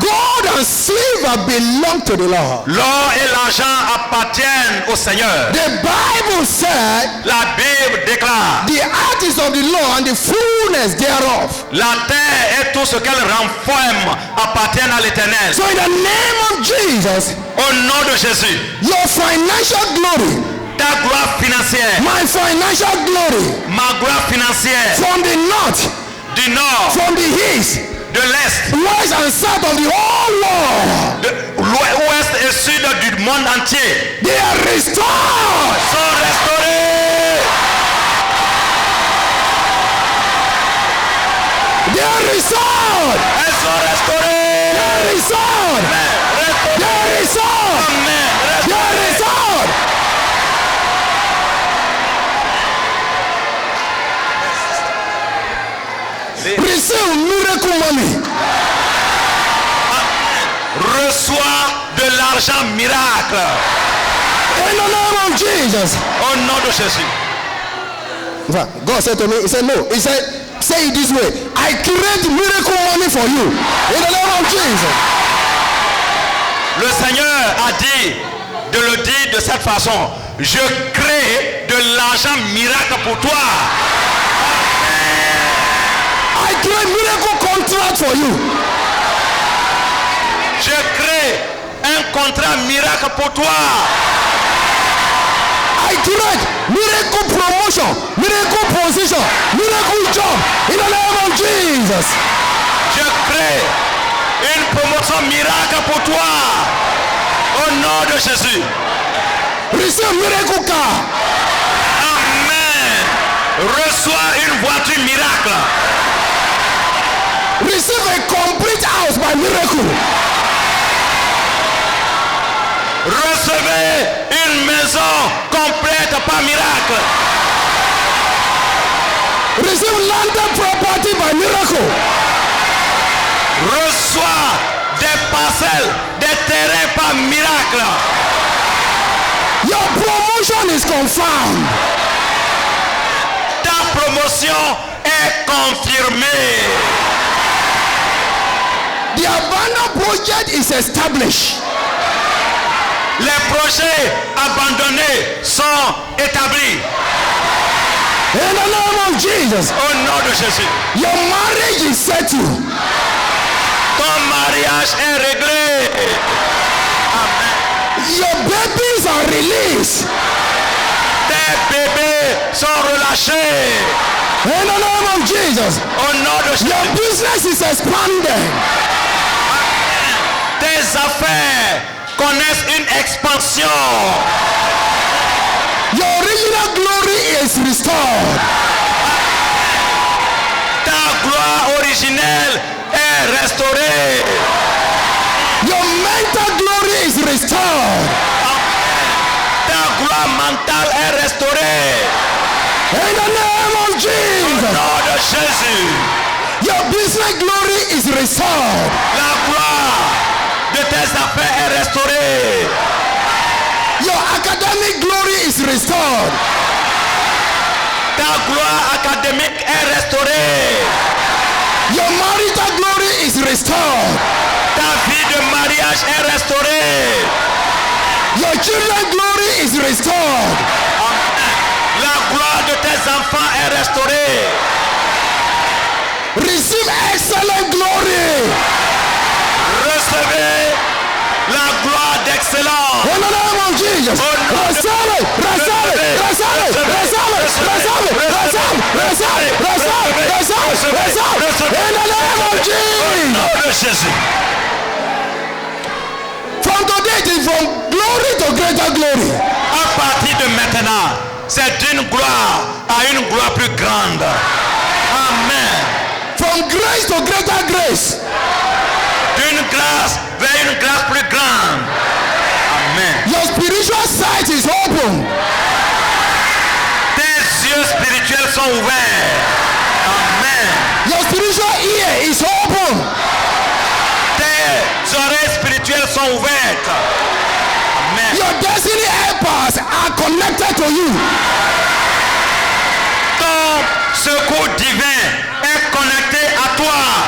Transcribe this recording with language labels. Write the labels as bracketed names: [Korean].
[English] gold and silver belong to the Lord. [French] l'or et l'argent appartiennent au Seigneur. [English] The Bible said, [French] La Bible déclare, [English] the earth is of the Lord and the fullness thereof. [French] la terre et tout ce qu'elle renferme appartiennent à l'Éternel. [English] So in the name of Jesus, [French] Au nom de Jésus, [English] your financial glory [French] Ta gloire financière. [English] My financial glory. [French] Ma gloire financière. [English] From the north. [French] Du nord. [English] From the east. [French] De l'est. [English] West and south of the whole world. [French] De l'ouest et sud du monde entier. [English] They are restored. [French] Sont restaurés. [English] They are restored. [French] Elles sont restaurées. [English] They are restored. They are restored. Amen. They are restored. Receive miracle money. [French] Reçois de l'argent miracle. [English] In the name of Jesus. [French] Au nom de Jésus. [English] God said to me, he said no. He said, say it this way. I create miracle money for you. In the name of Jesus. [French] Le Seigneur a dit de le dire de cette façon. Je crée de l'argent miracle pour toi. [English] I create miracle contract for you. [French] Je crée un contrat miracle pour toi. [English] I create miracle promotion, miracle position, miracle job in the name of Jesus. [French] Je crée une promotion miracle pour toi. Au nom de Jésus. [English] Receive miracle car. Amen. [French] Reçois une voiture miracle. [English] Receive a complete house by miracle. [French] Recevez une maison complète par miracle. [English] Receive landed property by miracle. [French] Reçois des parcelles, des terrains par miracle. [English] Your promotion is confirmed. [French] Ta promotion est confirmée. [English] The abandoned project is established. [French] Les projets abandonnés sont établis. [English] In the name of Jesus. [French] Au nom de Jésus. [English] Your marriage is settled. [French] Ton mariage est réglé. Amen. [English] Your babies are released. [French] Tes bébés sont relâchés. [English] In the name of Jesus. [French] Au nom de Jésus. [English] Your business is expanded. [French] Tes affaires connaissent une expansion. [English] Your original glory is restored. [French] Ta gloire originelle est restaurée. [English] Your mental glory is restored. [French] Ta gloire mentale est restaurée. [English] In the name of [French] Au [English] Jesus. [French] nom de Jésus. [English] Your business glory is restored. [French] La gloire de tes affaires est restaurée. [English] Your academic glory is restored. [French] Ta gloire académique est restaurée. [English] Your marital glory is restored. [French] Ta vie de mariage est restaurée. [English] Your children's glory is restored. [French] La gloire de tes enfants est restaurée. [English] Receive excellent glory. [French] Recevez la gloire d'excellence. [English] In the name of Jesus. Receive it. Receive it. Receive it. Receive it. Receive it. Receive it. Receive it. Receive it. Receive it. Receive it. In the name of Jesus. [French] Nom de Jésus. [English] From today, it is from glory to greater glory. [French] À partir de maintenant, c'est d'une gloire à une gloire plus grande. [English] Amen. From grace to greater grace. [French] D'une grâce vers une grâce plus grande. [English] Amen. Your spiritual sight is open. [French] Tes yeux spirituels sont ouverts. [English] Amen. Your spiritual ear is open. [French] Tes oreilles spirituelles sont ouvertes. [English] Amen. Your destiny helpers are connected to you. [French] Ton secours divin est connecté à toi.